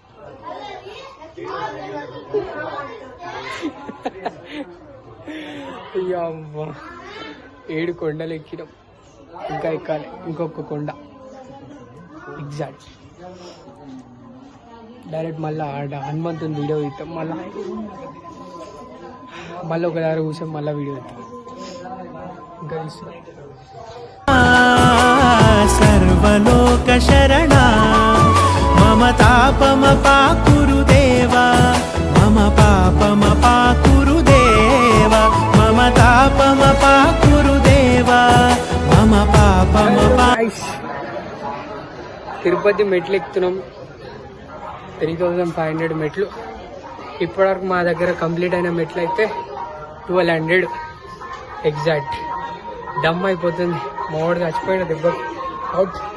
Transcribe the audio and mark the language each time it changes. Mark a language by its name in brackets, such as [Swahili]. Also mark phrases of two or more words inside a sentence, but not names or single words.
[Telugu] అమ్మా 7 కొండలు ఎక్కినాం. ఇంకా ఎక్కాలి ఇంకొక కొండ. [English] exact direct [Telugu] మళ్ళీ ఆడ హనుమంతుని వీడియో ఇస్తాం. మళ్ళీ ఒక దారి కూర్చొని మళ్ళీ వీడియో ఇస్తాం. ఇంకా ఇస్తున్నాం. [Sanskrit] सर्वलोकशरणा मम तापमपाकुरु देवा मम पापमपाकुरु देवा मम तापमपाकुरु देवा मम पापमपा. [Telugu] తిరుపతి మెట్లు ఎక్కుతున్నాం. 3500 మెట్లు. ఇప్పటివరకు మా దగ్గర కంప్లీట్ అయిన మెట్లు అయితే 1200 ఎగ్జాక్ట్. డమ్ అయిపోతుంది. మావాడు చచ్చిపోయిన దెబ్బ అవుట్.